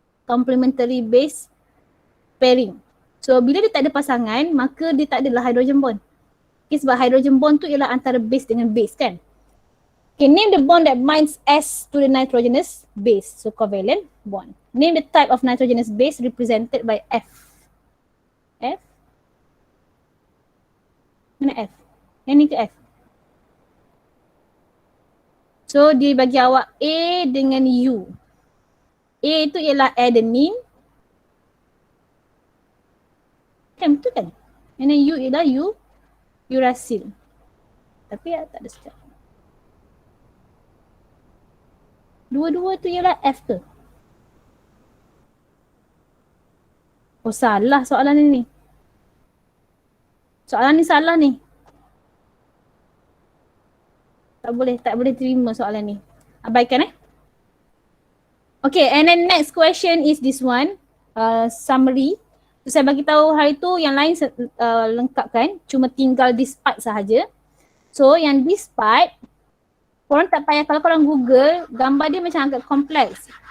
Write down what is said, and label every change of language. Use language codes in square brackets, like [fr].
[en] Complementary base pairing. [ms] So bila dia tak ada pasangan, maka dia tak adalah hydrogen bond. Okay, sebab hydrogen bond tu ialah antara base dengan base kan. [en] Okay, name the bond that binds S to the nitrogenous base. So covalent bond. Name the type of nitrogenous base represented by F. F? [ms] Mana F? Yang ni ke F? So dia bagi awak A dengan U. A itu ialah adenine. Kan betul kan? [en] And then [ms] U ialah uracil. Tapi tak ada sejak. Dua-dua tu ialah F ke? Oh salah soalan ni. Soalan ni salah ni. Tak boleh terima soalan ni. Abaikan [en] Okay, and then next question is this one. [ms] Summary. So, saya bagi tahu hari tu yang lain lengkapkan. Cuma tinggal [en] this part [ms] sahaja. So yang this part, korang tak payah, kalau korang Google, gambar dia macam agak kompleks.